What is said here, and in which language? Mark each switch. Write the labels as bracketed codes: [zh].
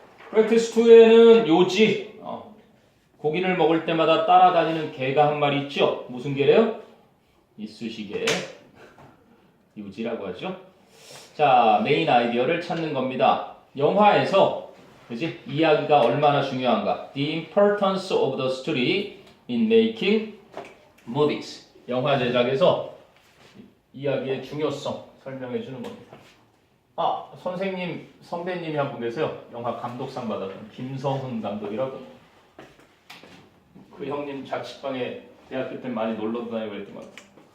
[ko] Practice 2에는 요지, 고기를 먹을 때마다 따라다니는 개가 한 마리 있죠? 무슨 개래요? 이쑤시개. 요지라고 하죠. 자, 메인 아이디어를 찾는 겁니다. 영화에서 그지? 이야기가 얼마나 중요한가? [en] The importance of the story in making movies. [ko] 영화 제작에서 이야기의 중요성 설명해 주는 겁니다. 선배님이 한 분 계세요. 영화 감독상 받았던 김성훈 감독이라고. 그 형님 자취방에 대학교 때 많이 놀러 다니고 그랬던 것 같아요.